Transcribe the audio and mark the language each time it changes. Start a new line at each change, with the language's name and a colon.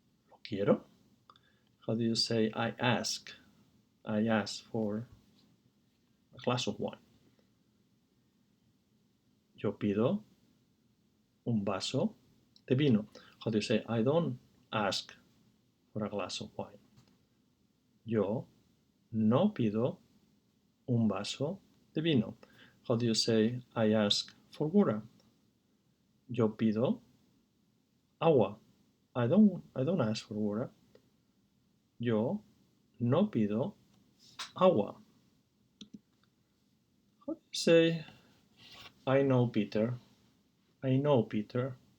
Spanish: Lo quiero.
English: How do you say I ask? I ask for a glass of wine.
Spanish: Yo pido un vaso de vino.
English: How do you say I don't ask for a glass of wine?
Spanish: Yo no pido un vaso de vino.
English: How do you say I ask for water?
Spanish: Yo pido agua.
English: I don't ask for water.
Spanish: Yo no pido agua.
English: How do you say I know Peter? I know Peter.